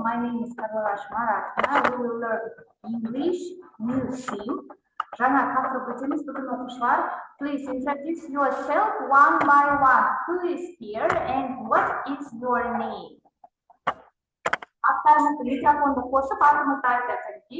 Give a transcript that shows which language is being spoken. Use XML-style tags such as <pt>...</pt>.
<en>My name is Karolash Marakina. We will learn English, new theme.</en> <kk>Жаңа тақырып өтеміз бүгін оқушылар.</kk> <en>Please introduce yourself one by one. Who is here and what is your name?</en> <kk>Аттарыңызды микрофонды қосып, атыңызды айтасыз.</kk>